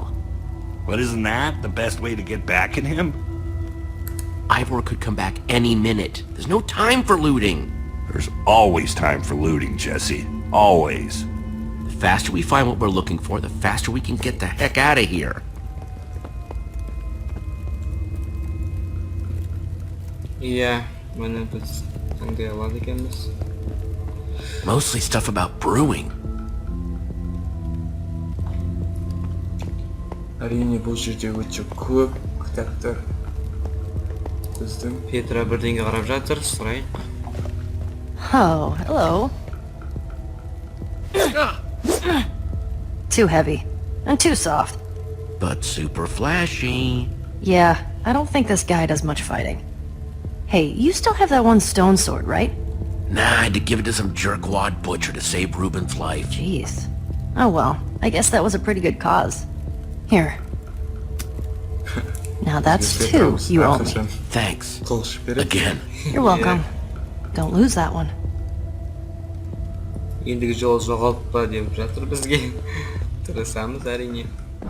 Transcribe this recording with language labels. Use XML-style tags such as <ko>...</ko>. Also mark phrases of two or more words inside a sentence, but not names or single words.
<en>But isn't that the best way to get back at him? Ivor could come back any minute. There's no time for looting. There's always time for looting, Jesse. Always. The faster we find what we're looking for, the faster we can get the heck out of here.</en> <kk>Иә, міне біз таңдай алады екенбіз.</kk> <en>Mostly stuff about brewing.</en> <kk>Әрине бұл жерде өте көп кітаптар. Біздің Петра бірдеңе қарап жатыр, сұрайық.</kk> <en>Oh, hello. Too heavy. And too soft. But super flashy. Yeah, I don't think this guy does much fighting. Hey, you still have that one stone sword, right? Nah, I had to give it to some jerkwad butcher to save Ruben's life. Jeez. Oh well, I guess that was a pretty good cause. Here. Now that's two you owe me. Thanks.</en> <kk>қылыш береді.</kk> <en>Again. You're welcome. Don't lose that one.</en> <kk>Ендігі жол жоғалтпа деп жатыр бізге. Тырысамыз әрине.</kk>